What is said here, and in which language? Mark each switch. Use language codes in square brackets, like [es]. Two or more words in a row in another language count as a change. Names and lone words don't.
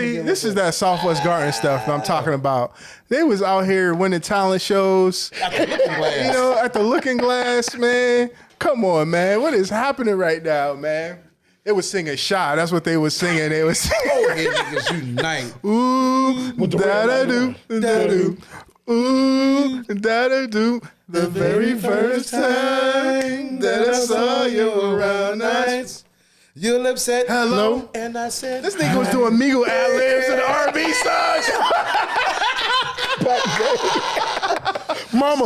[en] See, this is that Southwest Garden stuff that I'm talking about. They was out here winning talent shows. At the Looking Glass. You know, at the Looking Glass, man. Come on, man. What is happening right now, man? They was singing Shy. That's what they was singing. They was singing. Oh, yeah, niggas unite. Ooh, da-da-do, da-da-do. Ooh, da-da-do. The very first time that I saw you around nights. Your lips said Hello. and I said This nigga was doing Migo ad-libs and R&B songs. Mama.